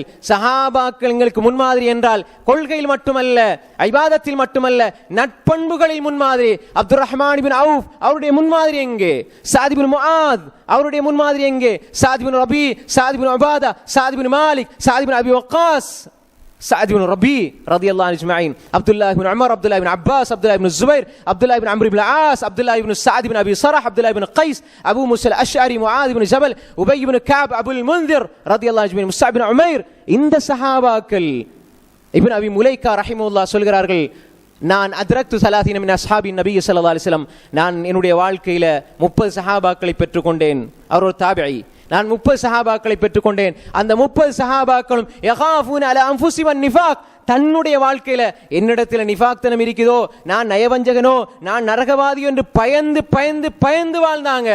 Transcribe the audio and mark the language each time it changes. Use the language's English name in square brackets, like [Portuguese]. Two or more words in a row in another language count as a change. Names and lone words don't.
[Tamil] சஹாபாக்கள் எங்களுக்கு முன்மாதிரி என்றால் கொள்கையில் மட்டுமல்ல, இபாதத்தில் மட்டுமல்ல, நட்பண்புகளில் முன்மாதிரி. அப்துர் ரஹ்மான் பின் அவ்ஃப் அவருடைய முன்மாதிரி எங்கே? சாத் பின் முஆத் அவருடைய முன்மாதிரி எங்கே? சாத் பின் ரபி, சாத் பின் உபாதா, சாத் பின் மாலிக், சாத் பின் அபி வக்காஸ், [Arabic] سعد بن ربيع رضي الله عنهم اجمعين، عبد الله بن عمر، عبد الله بن عباس، عبد الله بن الزبير، عبد الله بن عمرو بن العاص، عبد الله بن سعد بن ابي صرح، عبد الله بن قيس، ابو موسى الاشعري، معاذ بن جبل، ابي بن كعب، ابو المنذر رضي الله عنهم اجمعين، مصعب بن عمير. [Tamil] இந்த சஹாபாக்கள் இப்னு அபி முலைக்கா ரஹிமஹுல்லாஹ் சொல்கிறார்கள், நான் [Arabic] أدركت ثلاثين من أصحاب النبي صلى الله عليه وسلم, [Tamil] நான் என்னுடைய வாழ்க்கையில 30 சஹாபாக்களை பெற்றுக்கொண்டேன். அவர் ஒரு தாபிஈ. நான் 30 சஹாபாக்களை பெற்றுக்கொண்டேன். அந்த 30 சஹாபாக்களும் [Arabic] يخافون على أنفسهم النفاق, [Tamil] தன்னுடைய வாழ்க்கையில என்னிடத்துல நிஃபாக்தனம் இருக்குதோ, நான் நயவஞ்சகனோ, நான் நரகவாதி என்று பயந்து பயந்து பயந்து வாழ்ந்தாங்க.